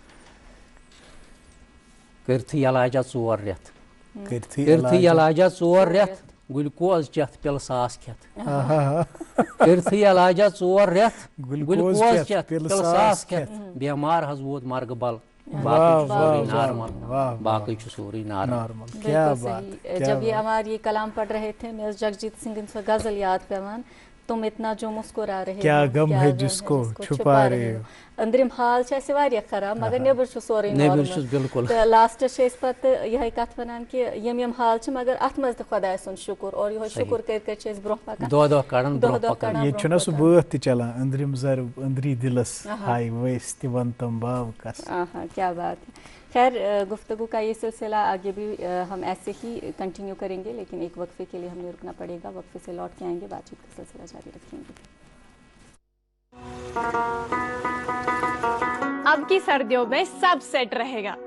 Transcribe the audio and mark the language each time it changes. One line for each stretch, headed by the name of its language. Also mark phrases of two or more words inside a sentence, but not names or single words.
Kashmiri: کٔرتھٕے علاجا 4 رٮ۪تھ کٔرتھٕے علاجا 4 رٮ۪تھ گُلکوز چٮ۪تھ پِلہٕ 1000 کھٮ۪تھ کٔرتھٕے علاجا 4 رٮ۪تھ گُلکوز چٮ۪تھ پِلہٕ 1000 کھٮ۪تھ بیمار حظ ووت مرگہٕ بل باقی سورُے نارمل باقی چھُ سورُے نارمل
Urdu: جب یہ ہمارے یہ کلام پڑھ رہے تھے میں جگجیت سنگھ سے غزل
Kashmiri: یاد پیوان
Urdu: تم اتنا جو مسکرا رہے کیا غم ہے جس کو چھپا رہے ہو
Kashmiri: أنٛدرِم حال چھُ اَسہِ واریاہ خراب مگر نیٚبٕر چھُ سورُے نارمل تہٕ لاسٹس چھِ أسۍ پتہٕ یِہے کتھ ونان کہِ یِم حال چھِ مگر اتھ منٛز تہِ خۄداے سُنٛد شُکُر اور یِہوے شُکُر کٔرۍ کٔرۍ چھِ أسۍ برونٛہہ پکان دۄہ کڑان ییٚتہِ چھُنہ سُہ بٲتھ تہِ چلان أنٛدرِم زر أنٛدری دِلس ہاے وٲسۍ تہِ ون تم باو کس
Urdu: کیا بات ہے خیر گفتگو کا یہ سلسلہ آگے بھی ہم ایسے ہی کنٹینیو کریں گے لیکن ایک وقفے کے لیے ہمیں رکنا پڑے گا وقفے سے لوٹ کے آئیں گے بات چیت کا سلسلہ جاری رکھیں گے اب کی سردیوں میں سب سیٹ رہے گا